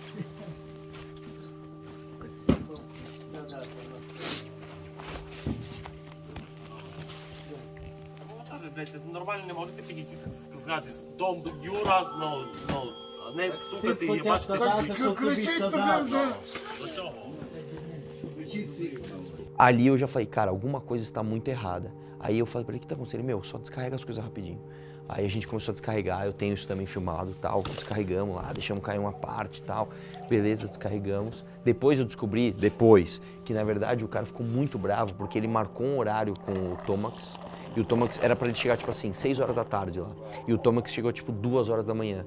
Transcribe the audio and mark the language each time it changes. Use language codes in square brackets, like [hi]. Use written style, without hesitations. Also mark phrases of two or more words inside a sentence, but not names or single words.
[uk] Нормально не можете підійти, так сказати, дом Юра, не стукати і бачити. Кричить тобі вже. [pt] Ali eu já falei, cara, alguma coisa está muito errada. Aí eu falei pra ele, o que tá acontecendo? Meu, só descarrega as coisas rapidinho. Aí a gente começou a descarregar, eu tenho isso também filmado, tal, descarregamos lá, deixamos cair uma parte e tal, beleza, descarregamos. Depois eu descobri, que na verdade o cara ficou muito bravo porque ele marcou um horário com o Tomax, e o Tomax era pra ele chegar tipo assim, 6 horas da tarde lá, e o Tomax chegou tipo 2 horas da manhã.